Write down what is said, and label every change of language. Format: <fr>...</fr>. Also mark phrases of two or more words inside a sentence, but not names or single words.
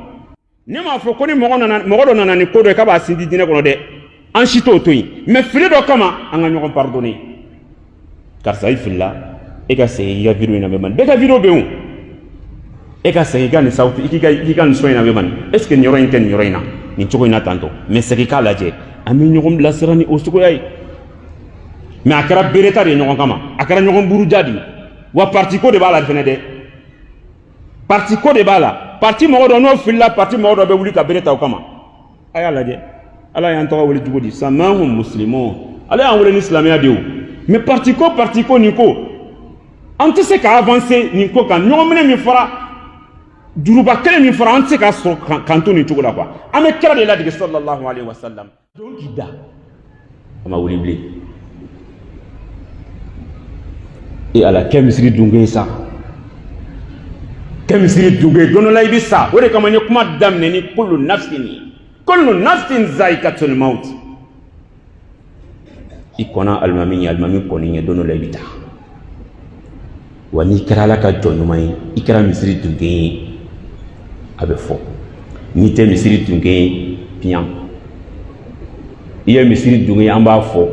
<bm>Ne m'a fɔ ko ni mɔgɔ dɔ nana ni ko dɔ ye k'a b'a sindi diinɛ kɔnɔ dɛ, an si t'o to yen, mais fili dɔ kama an ka ɲɔgɔn pardonner. Karisa i filila, e ka segin i ka vidéo in na bɛ mani, bɛɛ ka vidéo bɛ yen o. E ka segin i ka nin sauti, i ka nin son in na bɛ mani, est ce que nin yɔrɔ in tɛ nin yɔrɔ in na, nin cogo in na tantɔ, mais segin k'a lajɛ, an bɛ ɲɔgɔn bilasira ni o cogoya ye. Mais a kɛra bereta de ye ɲɔgɔn kama, a kɛra ɲɔgɔn buruja de ye, wa parti ko de b'a la fɛnɛ dɛ. Parti ko de b'a la, parti mɔgɔ dɔ n'o filila, parti mɔgɔ dɔ bɛ wuli ka bere ta o kama. A y'a lajɛ, Ala y'an tɔgɔ wele cogo di?</bm> <ar>سماكم مسلمين,</ar> <bm>Ala y'an wele ni silamɛya de ye o. Mais parti ko nin ko, an tɛ se ka avancer nin ko kan, ɲɔgɔn minɛ min fɔra, juruba kelen min fɔra, an tɛ se ka sɔrɔ kan to nin cogo la quoi. An bɛ kira de ladege</bm> <ar>صلى الله عليه وسلم.</ar> <bm>Donc k'i da, a ma wuli bilen. E ala kɛ misiri dunke sa, kɛ misiri dunke don dɔ la i bɛ sa. O de kama n ye kuma daminɛ ni</bm> <ar>كل نفس ذائقة الموت.</ar> <bm>I kɔnna alimami ye, alimami kɔni ye, don dɔ la i bɛ taa. Wa n'i kɛra Ala ka jɔn ɲuman ye, i kɛra misiri dunke ye, a bɛ fɔ. N'i tɛ misiri dunke ye, piyan. I ye misiri dunke ye, an b'a fɔ.</bm>